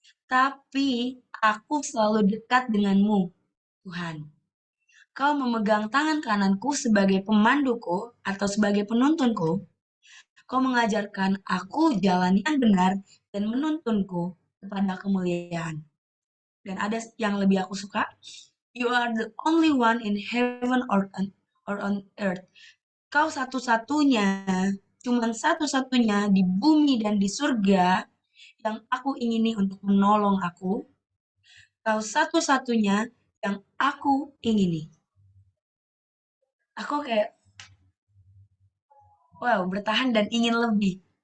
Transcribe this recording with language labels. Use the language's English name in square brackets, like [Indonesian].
[Indonesian] Tapi aku selalu dekat denganmu, Tuhan. Kau memegang tangan kananku sebagai pemanduku atau sebagai penuntunku. Kau mengajarkan aku jalan yang benar dan menuntunku kepada kemuliaan. Dan ada yang lebih aku suka. [English] You are the only one in heaven or on earth. [Indonesian] Kau satu-satunya, cuman satu-satunya di bumi dan di surga yang aku ingini untuk menolong aku. Kau satu-satunya yang aku ingini. Aku kayak, wow, bertahan dan ingin lebih.